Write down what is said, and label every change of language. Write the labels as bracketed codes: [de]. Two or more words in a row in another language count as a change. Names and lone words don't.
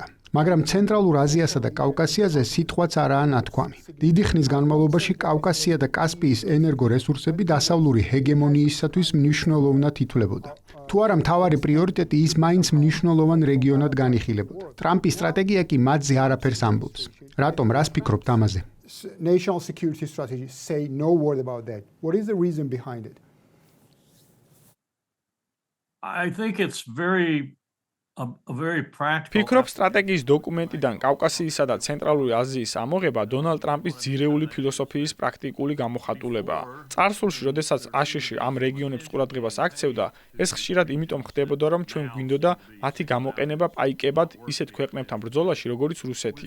[ka] მაგრამ ცენტრალურ აზიასა და კავკასიაზე სიტყვაც არაა ნათქვამი. დიდი ხნის განმავლობაში კავკასია და კასპიის ენერგორესურსები დასავლური ჰეგემონიისათვის მნიშვნელოვნად ითვლებოდა. თუ არა მთავარი პრიორიტეტი, ის მაინც მნიშვნელოვან რეგიონად განიხილებოდა. ტრამპის სტრატეგია კი მათზე არაფერს ამბობს. რატომ, რას ფიქრობთ ამაზე? [en] national security strategy say no word about that? What is the reason behind it? I think it's very a very practical. [ka] ფიქრობ სტრატეგიის დოკუმენტიდან კავკასიისა და ცენტრალური აზიის ამოღება დონალდ ტრამპის ძირეული ფილოსოფიის პრაქტიკული გამოხატულებაა. წარსულში, როდესაც აშშ ამ რეგიონებს ყურადღებას აქცევდა, ეს ხშირად იმიტომ ხდებოდა, რომ ჩვენ გვინდოდა მათი გამოყენება პაიკებად ისეთ ქვეყნებთან ბრძოლაში, როგორიც რუსეთია.